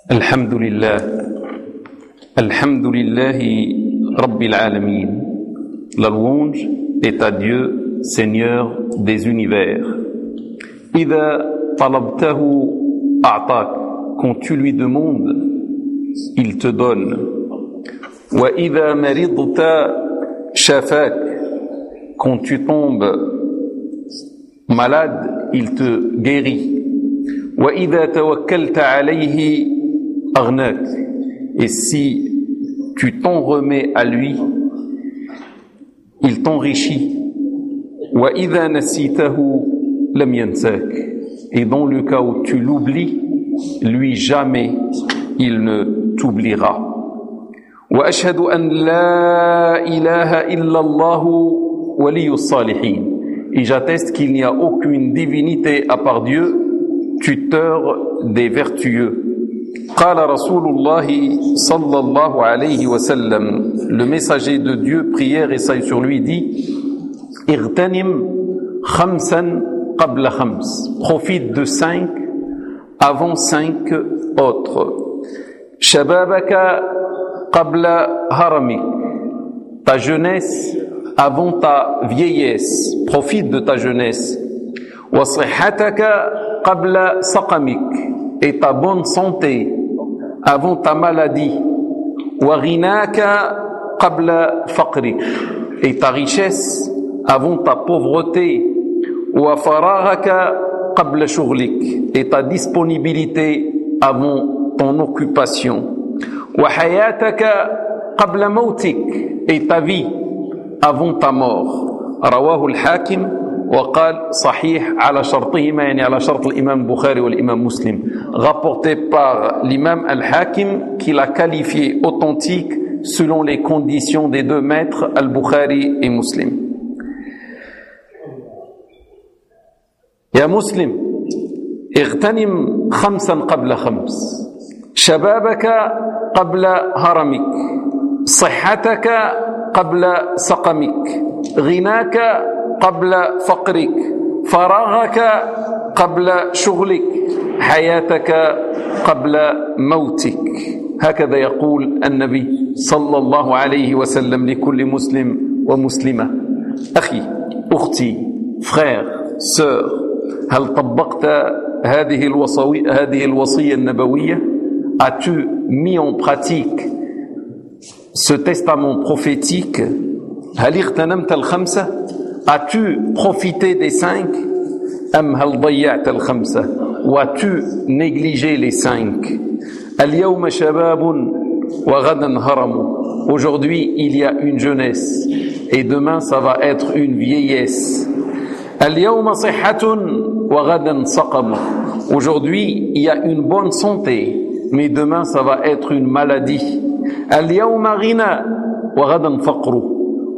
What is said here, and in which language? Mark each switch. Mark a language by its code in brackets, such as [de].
[ar] الحمد لله، الحمد لله رب العالمين. [fr] La louange est à Dieu, Seigneur des univers. [ar] إذا طلبته أعطاك. [fr] Quand tu lui demandes, il te donne. [ar] وإذا مرضت شفاك. [fr] Quand tu tombes malade, il te guérit. [ar] وإذا توكلت عليه أغنك. [fr] Et si tu t'en remets à lui, il t'enrichit. [ar] وإذا نسيته لم ينساك. [fr] Et dans le cas où tu l'oublies, lui jamais il ne t'oubliera. [ar] وأشهد أن لا إله إلا الله ولي الصالحين. [fr] Et j'atteste qu'il n'y a aucune divinité à part Dieu, tuteur des vertueux. [ar] قال رسول الله صلى الله عليه وسلم. [fr] Le messager de Dieu, prière et salut sur lui, dit: [ar] اغتنم خمسا قبل خمس. [fr] Profite de cinq avant cinq autres. [ar] شبابك قبل هرمك. [fr] Ta jeunesse avant ta vieillesse. Profite de ta jeunesse. [ar] وصحتك قبل سقمك. [fr] Et ta bonne santé avant ta maladie. [ar] وغناك قبل فقرك. [fr] Et ta richesse avant ta pauvreté. [ar] وفراغك قبل شغلك. [fr] Et ta disponibilité avant ton occupation. [ar] وحياتك قبل موتك. [fr] Et ta vie avant ta mort. [ar] رواه الحاكم وقال صحيح على شرطهما، يعني على شرط الإمام بخاري والإمام مسلم. [fr] Rapporté par l'imam al-Hakim qui l'a qualifié authentique selon les conditions des deux maîtres al-Bukhari et Muslim. [ar] Ya Muslim, اغتنم خمسا قبل خمس. شبابك قبل هرمك. صحتك قبل سقمك. غناك قبل فقرك. فراغك قبل شغلك. حياتك قبل موتك. هكذا يقول النبي صلى الله عليه وسلم لكل مسلم ومسلمة. أخي أختي [fr] فرير سير، [ar] هل طبقت هذه الوصية النبوية؟ [fr] As-tu mis en pratique ce testament prophétique؟ [ar] هل اغتنمت الخمسة؟ [fr] As-tu profité des cinq؟ [ar] أم هل ضيعت الخمسة؟ وَأَتُ نَجْلِجَ لِسَنْكَ الْيَوْمَ شَبَابٌ وَغَدًا هَرَمٌ. [fr] Aujourd'hui il y a une jeunesse et demain ça va être une vieillesse. [ar] الْيَوْمَ صِحَّةٌ وَغَدًا سَقَمٌ. [fr] Aujourd'hui il y a une bonne santé mais demain ça va être une maladie. [ar] الْيَوْمَ غِنَى وَغَدًا فَقْرٌ.